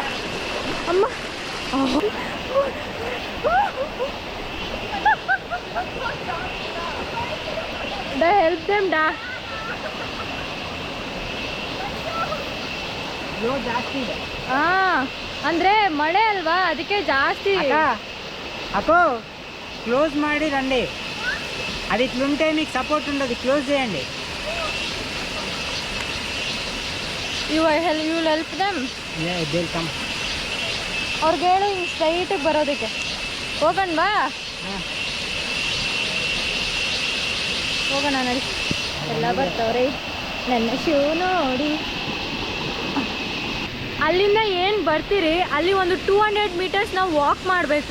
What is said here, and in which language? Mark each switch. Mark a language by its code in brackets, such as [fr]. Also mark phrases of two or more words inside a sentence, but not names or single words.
[en] ಅಮ್ಮ help them ಡಾ. [kn] ಜಾಸ್ತಿ ಇದೆ. ಅಂದರೆ ಮಳೆ ಅಲ್ವಾ, ಅದಕ್ಕೆ జాస్తి. [te] అకో క్లోజ్ ಮಾಡಿ రండి. అది ఇట్లుంటే మీకు సపోర్ట్ ఉండదు, క్లోజ్ చేయండి. [en] You will help them? Yeah, they'll come. [kn] ಅವ್ರಿಗೆ ಹೇಳು ಹಿಂಗೆ ಸ್ಟ್ರೈಟಿಗೆ ಬರೋದಕ್ಕೆ. ಹೋಗೋಣ ಬಾ, ಹೋಗೋಣ ನಡಿ. ಎಲ್ಲ ಬರ್ತಾವ್ರಿ. ನನ್ನ ಶೂ ನೋಡಿ. ಅಲ್ಲಿಂದ ಏನು ಬರ್ತೀರಿ, ಅಲ್ಲಿ ಒಂದು 200 meters ನಾವು ವಾಕ್ ಮಾಡಬೇಕು.